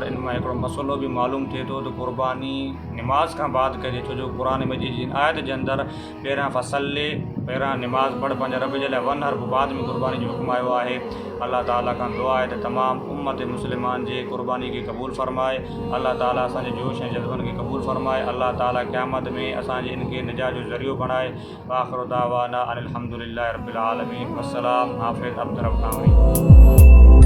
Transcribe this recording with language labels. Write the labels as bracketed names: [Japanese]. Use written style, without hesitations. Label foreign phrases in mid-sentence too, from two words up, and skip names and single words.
[Sindhi] इन मां हिकिड़ो मसइलो बि मालूम थिए थो त क़ुर्बानी निमाज़ खां बाद कजे, छो जो क़ुर मजीद जी आयत जे अंदरि पहिरियां फ़सल्लि पहिरां निमाज़ पढ़ पंहिंजे रब जे लाइ वन हर बाद में क़ुर्बानी जो हुकुम आयो आहे। अल्लाह ताला खां दुआ आहे त तमामु उम्मत मुस्लिमान जे क़ुर्बानी खे क़बूल फ़रमाए। अल्लाह ताला असांजे जोश ऐं जज़्बनि खे क़बूल फ़रमाए। अल्लाह ताला क़यामत में असांजे इन खे निजात जो ज़रियो बणाए। [Arabic] آخر دعوانا أن الحمد لله رب العالمين. वस्सलाम। हाफ़िज़ अब्दुर रऊफ़ टांवरी।